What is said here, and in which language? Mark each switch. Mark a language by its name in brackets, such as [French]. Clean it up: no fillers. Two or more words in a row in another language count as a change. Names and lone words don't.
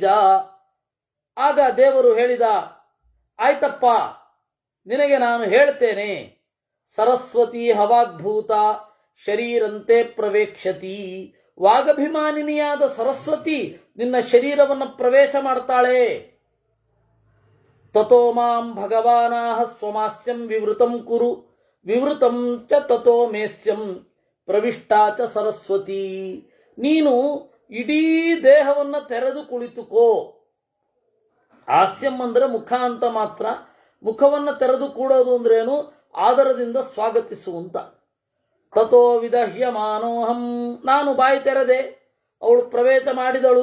[Kannada] ಆಗ ದೇವರು ಹೇಳಿದ, ಆಯ್ತಪ್ಪ ನಿನಗೆ ನಾನು ಹೇಳ್ತೇನೆ. [Sanskrit] ಸರಸ್ವತಿ ಹವಾಗ್ಭೂತ ಶರೀರಂತೆ ಪ್ರವೇಕ್ಷತಿ. [Kannada] ವಾಗಭಿಮಾನಿನಿಯಾದ ಸರಸ್ವತಿ ನಿನ್ನ ಶರೀರವನ್ನು ಪ್ರವೇಶ ಮಾಡ್ತಾಳೆ. [Sanskrit] ತಥೋ ಮಾಂ ಭಗವಾನಾಹ ಸ್ವಮಾಸ್ಯಂ ವಿವೃತಂ ಕುರು ವಿವೃತಂ ಚ ತಥೋ ಮೇಸ್ಯಂ ಪ್ರವಿಷ್ಟಾ ಚ ಸರಸ್ವತಿ. [Kannada] ನೀನು ಇಡೀ ದೇಹವನ್ನು ತೆರೆದು ಕುಳಿತುಕೋ. ಹಾಸ್ಯಂ ಅಂದ್ರೆ ಮುಖ ಅಂತ ಮಾತ್ರ. ಮುಖವನ್ನು ತೆರೆದು ಕೂಡೋದು ಅಂದ್ರೇನು? ಆದರದಿಂದ ಸ್ವಾಗತಿಸುವಂತ. [Sanskrit] ತಥೋ ವಿದಹ್ಯಮಾನೋಹಂ, [Kannada] ನಾನು ಬಾಯಿ ತೆರೆದೆ, ಅವಳು ಪ್ರವೇಶ ಮಾಡಿದಳು.